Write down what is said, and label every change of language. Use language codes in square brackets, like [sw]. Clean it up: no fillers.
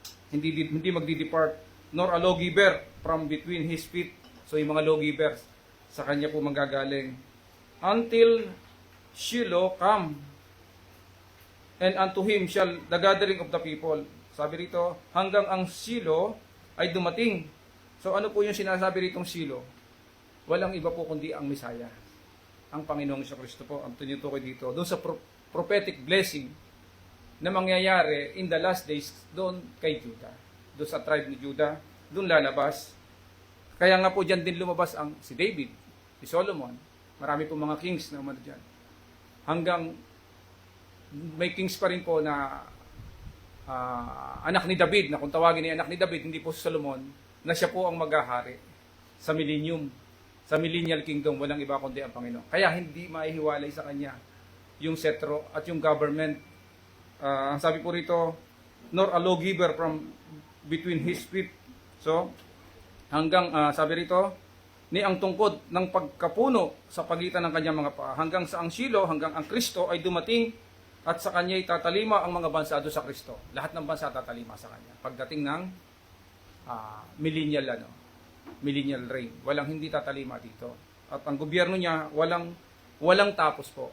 [tl] Hindi magdi-depart, [en] nor a lawgiver from between his feet. [tl] So yung mga lawgivers, sa kanya po manggagaling. [en] Until Shiloh come, and unto him shall the gathering of the people. [tl] Sabi rito, hanggang ang Shiloh ay dumating. So ano po yung sinasabi ritong Shiloh? Walang iba po kundi ang Messiah. Ang Panginoong Kristo po, ang tinutukoy dito. Doon sa prophetic blessing na mangyayari [en] in the last days [tl] doon kay Judah. Doon sa tribe ni Judah, doon lalabas. Kaya nga po dyan din lumabas si David, si Solomon. Marami po mga kings na umano dyan. Hanggang may kings pa rin po na anak ni David, na kung tawagin ni anak ni David, hindi po si Solomon, na siya po ang maghahari sa millennium. Sa millennial kingdom, walang iba kundi ang Panginoon. Kaya hindi maihiwalay sa kanya yung setro at yung government. Ang sabi po rito, [en] nor a lawgiver from between his feet. [tl] So, hanggang, sabi rito, ni ang tungkod ng pagkapuno sa pagitan ng kanyang mga paa, hanggang sa ang Shiloh, hanggang ang Kristo ay dumating at sa kanya ay tatalima ang mga bansa doon sa Kristo. Lahat ng bansa tatalima sa kanya. Pagdating ng millennial reign. Walang hindi tatalima dito. At ang gobyerno niya, walang tapos po.